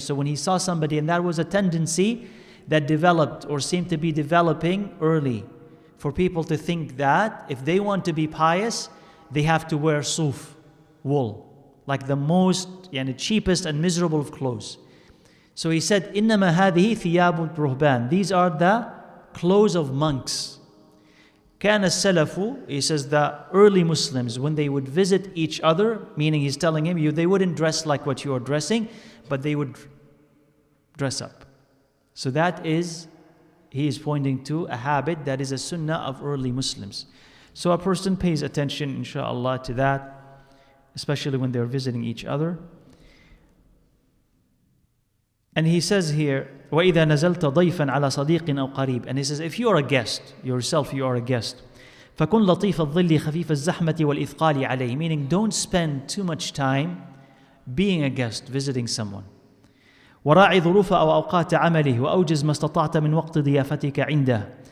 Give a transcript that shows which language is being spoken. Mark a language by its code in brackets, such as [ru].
[en] So when he saw somebody, and that was a tendency that developed or seemed to be developing early, for people to think that if they want to be pious, they have to wear suf, wool, like the most cheapest and miserable of clothes. So he said, [ar] إِنَّمَا هَذِهِ ثِيَابُ الرُّهْبَانِ. [en] These are the clothes of monks. [ar] كَانَ السَّلَفُ, [en] he says the early Muslims, when they would visit each other, meaning he's telling him, they wouldn't dress like what you are dressing, but they would dress up. So that is, he is pointing to a habit that is a sunnah of early Muslims. So a person pays attention, inshallah, to that, especially when they're visiting each other. And he says here, [ar] وَإِذَا نَزَلْتَ ضَيْفًا عَلَى صَدِيقٍ أَوْ قَرِيبٍ. [en] And he says, if you are a guest, yourself you are a guest, [ar] فَكُنْ لَطِيفَ الظِّلِّ خَفِيفَ الزَّحْمَةِ وَالْإِثْقَالِ عَلَيْهِ. [en] Meaning, don't spend too much time being a guest, visiting someone. [ar] وَرَاعِ ظُرُوفَ أَوْ أَوْقَاتَ عَمَلِهِ وَأَوْجِزْ مَا اسْتَطَعْتَ مِنْ وَقْتِ ضِيَافَتِكَ عِنْدَهِ.